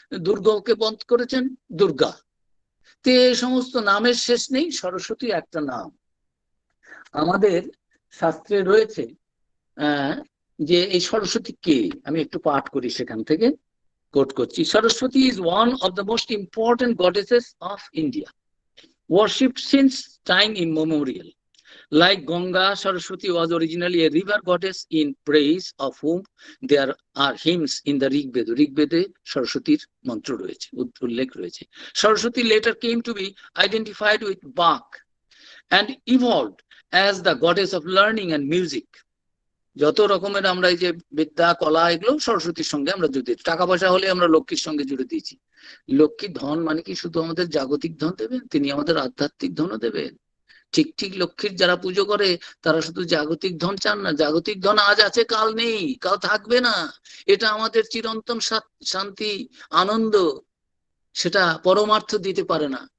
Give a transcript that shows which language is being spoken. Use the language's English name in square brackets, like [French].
[Bangla] দুর্গাকে বধ করেছেন দুর্গা। তে সমস্ত নামের শেষ নেই, সরস্বতী একটা নাম। আমাদের শাস্ত্রে রয়েছে যে এই সরস্বতী কে, আমি একটু পাঠ করি সেখান থেকে, কোট করছি। [English] Saraswati is one of the most important goddesses of India, worshipped since time immemorial. Like Ganga, Saraswati was originally a river goddess in praise of whom there are hymns in the Rig Veda. [Bangla] Rig Veda Saraswati's mantra রয়েছে, উল্লেখ রয়েছে। [English] Saraswati later came to be identified with Bach and evolved as the goddess of learning and music. [Bangla] যত রকমের আমরা এই যে বিদ্যা কলা এগুলো সরস্বতীর সঙ্গে আমরা জুড়ে দিয়েছি। টাকা পয়সা হলে আমরা লক্ষ্মীর সঙ্গে জুড়ে দিয়েছি। লক্ষ্মী ধন মানে কি শুধু আমাদের জাগতিক ধন দেবেন, তিনি আমাদের আধ্যাত্মিক ধনও দেবেন। ঠিক ঠিক লক্ষ্মীর যারা পুজো করে তারা শুধু জাগতিক ধন চান না, জাগতিক ধন আজ আছে কাল নেই, কাল থাকবে না, এটা আমাদের চিরন্তন শান্তি আনন্দ, সেটা পরমার্থ দিতে পারে না।